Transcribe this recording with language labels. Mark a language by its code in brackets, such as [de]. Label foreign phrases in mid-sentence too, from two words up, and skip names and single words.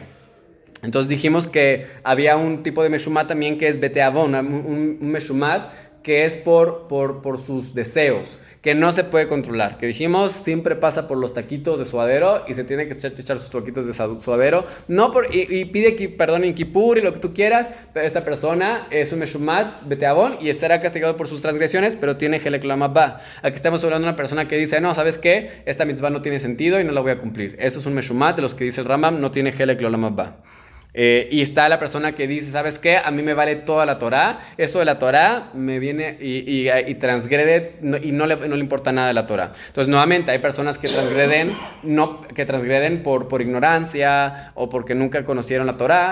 [es] Entonces dijimos que había un tipo de meshumat también que es beteavón, un meshumat que es por sus deseos, que no se puede controlar, que dijimos siempre pasa por los taquitos de suadero y se tiene que echar sus taquitos de suadero, y pide perdón en Kippur y lo que tú quieras, pero esta persona es un [he] משומד בתאבון [es] y estará castigado por sus transgresiones, pero tiene [he] חלק עולם הבא. [es] Aquí estamos hablando de una persona que dice, no, ¿sabes qué? Esta mitzvah no tiene sentido y no la voy a cumplir. Eso es un meshumat de los que dice el Rambam, no tiene [he] חלק עולם הבא. [es] Y está la persona que dice, ¿sabes qué? A mí me vale toda la Torah. Eso de la Torah me viene y transgrede y no le importa nada de la Torah. Entonces, nuevamente, hay personas que transgreden por ignorancia o porque nunca conocieron la Torah.